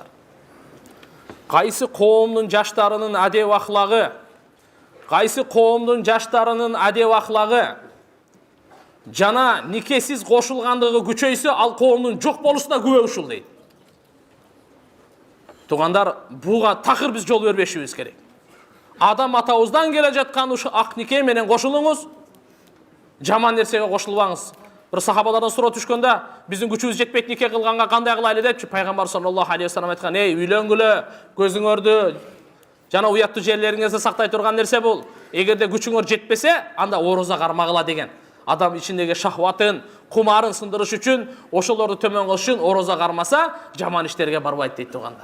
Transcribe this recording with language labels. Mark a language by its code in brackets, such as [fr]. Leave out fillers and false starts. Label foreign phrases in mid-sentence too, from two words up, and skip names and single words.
[ky] Кайсы коомдун жаштарынын адеп ахлагы, кайсы коомдун жаштарынын адеп ахлагы жана никесиз кошулгандыгы күчөйсө, ал коомдун жок болушуна күбө ушул дейт. Тугандар, буга такыр биз жол бербешибиз керек. Адам атабыздан келе жаткан ушу ак нике менен кошулуңуз, жаман нерсеге кошулбаңыз. Bir sahabalardan sura түшкөндө, биздин күчүбүз жетпейт нике кылганга кандай кылайлы депчи, пайгамбар [ar] صلى الله عليه وسلم [ky] айткан: "Эй, үйлөнгүлө, көзүңөрдү жана уяттуу жерлериңизди сактай турган нерсе бул. Эгерде күчүңөр жетпесе, анда ороза кармагыла" деген. Адам ичиндеги шахватын, кумарын сындырыш үчүн, ошолорду төмөн кылыш үчүн ороза кармаса, жаман иштерге барбайт дейт тугандар.